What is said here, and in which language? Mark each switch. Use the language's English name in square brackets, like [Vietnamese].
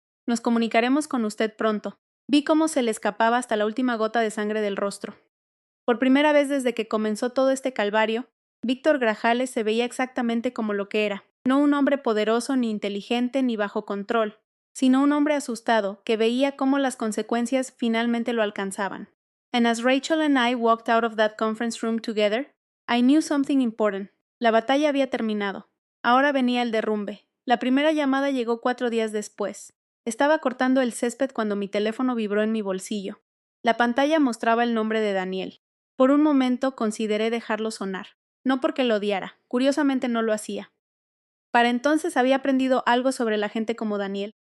[Spanish] Nos comunicaremos con usted pronto. Vi cómo se le escapaba hasta la última gota de sangre del rostro. Por primera vez desde que comenzó todo este calvario, Víctor Grajales se veía exactamente como lo que era, no un hombre poderoso ni inteligente ni bajo control, sino un hombre asustado que veía cómo las consecuencias finalmente lo alcanzaban. [English] And as Rachel and I walked out of that conference room together, I knew something important. [Spanish] La batalla había terminado. Ahora venía el derrumbe. La primera llamada llegó 4 días después. Estaba cortando el césped cuando mi teléfono vibró en mi bolsillo. La pantalla mostraba el nombre de Daniel. Por un momento consideré dejarlo sonar. No porque lo odiara, curiosamente no lo hacía. Para entonces había aprendido algo sobre la gente como Daniel.